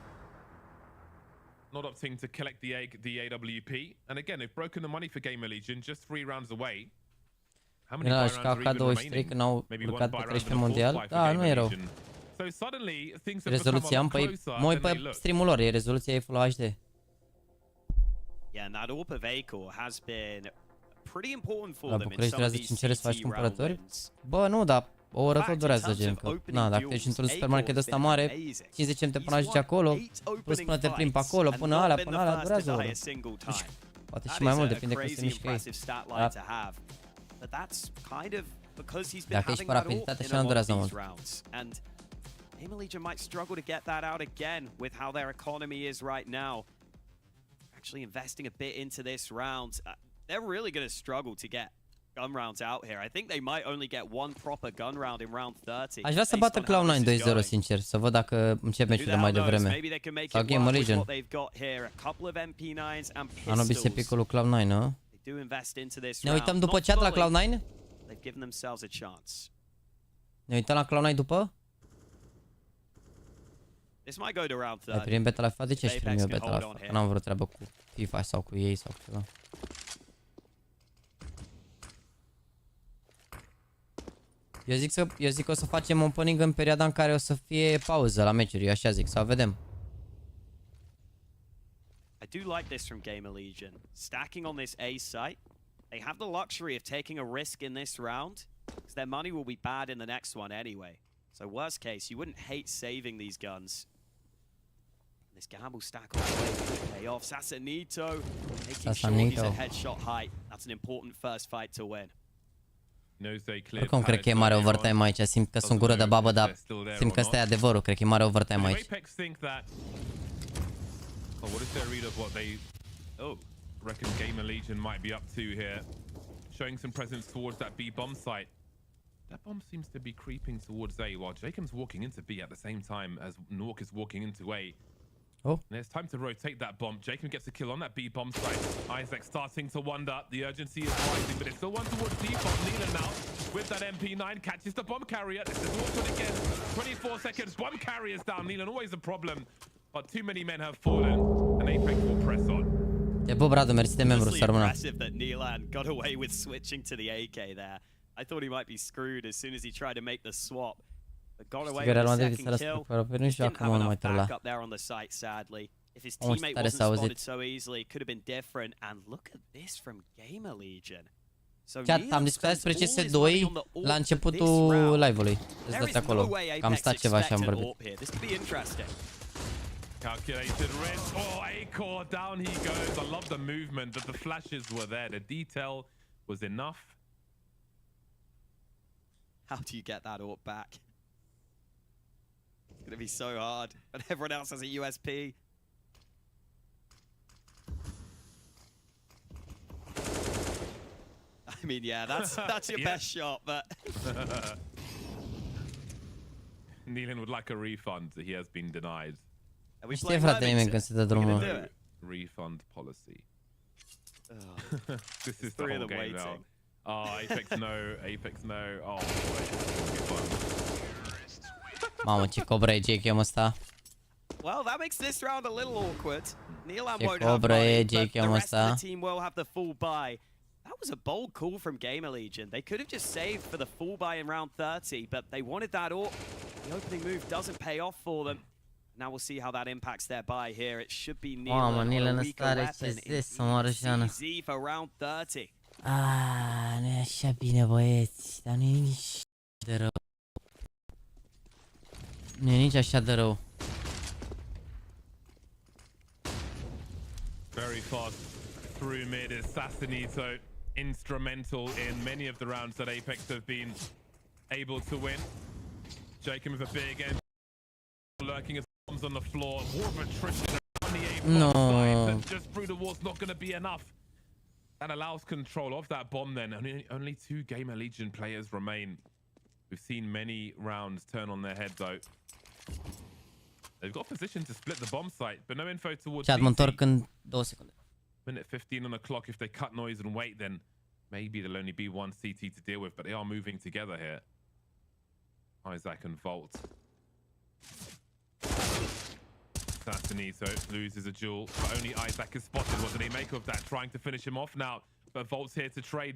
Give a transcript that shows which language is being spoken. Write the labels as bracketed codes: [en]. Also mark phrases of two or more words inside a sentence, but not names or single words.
[en] Not opting to collect the AWP. And again, they've broken the money for Gamer Legion, just 3 rounds away. How many buy rounds are even remaining? Maybe one buy round and a fourth buy for Gamer Legion. So suddenly things have become a lot closer than they look. [ro] Streamul lor, e rezoluția e [en] Full HD. Yeah, and that AWP of Acor has been pretty important for [ro] La [en] them in [ro] București [en] some of [ro] durează [en] these [ro] 5 ore să faci [en] CT [ro] cumpărături? [en] rounds. [ro] Bă, nu, dar o oră tot durează, gen că... Na, dacă ești într-un supermarket ăsta mare, 50 cente până ajungi acolo, plus până te plimbi pe acolo, până alea durează o oră. Poate și mai mult, depinde cum se mișcă ei. Dacă ești pe rapiditate, și nu durează mult. [en] Gamer Legion might struggle to get that out again with how their economy is right now. Actually investing a bit into this round. They're really going to struggle to get gun rounds out here. I think they might only get one proper gun round in round 30. [ro] Aș vrea să bată Cloud9 2-0, sincer, să văd dacă încep meciurile mai devreme. Sau Gamer Legion. Anul bisepicul Cloud9, nu? Ne uităm după chat la Cloud9? Ne uităm la Cloud9 după? Ai primit beta la FIFA? De ce aș primi eu beta la FIFA? Că n-am vreo treabă cu FIFA sau cu ei sau cu ceva. Eu zic că o să facem opening în perioada în care o să fie pauză la meciuri, eu așa zic, sau vedem. [en] I do like this from Gamer Legion. Stacking on this A site. They have the luxury of taking a risk in this round, because their money will be bad in the next one anyway. So worst case, you wouldn't hate saving these guns. This gamble stack all the way with payoff. Sasanito making sure he's at headshot height. That's an important first fight to win. [ro] Oricum cred că e mare overtime aici, simt că sunt gură de babă, dar simt că ăsta e adevărul, cred că e mare overtime aici. [en] Reckon Gamer Legion might be up to here, showing some presence towards that B bomb site. That bomb seems to be creeping towards A, while Jacob's walking into B at the same time as Nork is walking into A. Oh. And there's time to rotate that bomb. Jacob gets a kill on that B bomb site. Isaac starting to wonder. The urgency is rising, but it's still one towards default. Nealon now with that MP9 catches the bomb carrier. This is awkward again. 24 seconds. Bomb carrier's down. Nealon always a problem, but too many men have fallen, and Apex will press on. [ro] Te pup, Radu, mersi de membru, să rămână. [en] Impressive that Nealon got away with switching to the AK there. I thought he might be screwed as soon as he tried to make the swap. But got away with the second kill. Didn't have enough backup there on the site, sadly. If his teammate wasn't spotted so easily, it could have been different. And look at this from Gamer Legion. [ro] Chat, am discutat despre CS2 la începutul live-ului. Îți dați acolo, că am stat ceva și am vorbit. [en] Calculated risk. Oh, Acor, down he goes. I love the movement, that the flashes were there. The detail was enough. How do you get that AWP back? It's going to be so hard, but everyone else has a USP. I mean, yeah, that's your best shot, but... Nealon would like a refund. He has been denied. [ro] Știe, frate, nimeni când se dă drumul. [en] Refund policy. This is the whole game now. Oh, Apex no, Apex no. Oh, boy. [ro] Mamă, ce cobra e JKM ăsta. [en] Well, that makes this round a little awkward. Nealan [ro] Ce [en] won't have [ro] cobră [en] money, [ro] e [en] but [ro] Jake [en] the [ro] omul [en] rest of [ro] ăsta. [en] the team will have the full buy. That was a bold call from Gamer Legion. They could have just saved for the full buy in round 30, but they wanted that AWP. The opening move doesn't pay off for them. Now we'll see how that impacts their buy here. It should be Nealan [ro] Nealan [en] on a [ro] ăsta [en] weaker [ro] are [en] weapon [ro] CZ să moară și Ana. [en] CZ for round 30. [ro] Nu e așa bine, băieți, dar nu e nici de rău. Nu e nici așa de rău. [en] Very fast through mid is Assassinito, instrumental in many of the rounds that Apex have been able to win. Jacob with a big end, lurking as bombs on the floor. War of attrition on the A side, but just through the wall's not going to be enough. That allows control of that bomb then. Only 2 Gamer Legion players remain. We've seen many rounds turn on their head though. They've got position to split the bomb site, but no info towards [ro] Chat, mă întorc în 2 secunde. [en] Minute 15 on the clock. If they cut noise and wait, then maybe there'll only be 1 CT to deal with, but they are moving together here. Isaac and Volt. Assassinito loses a duel, but only Isaac is spotted. What do they make of that? Trying to finish him off now, but Volt's here to trade.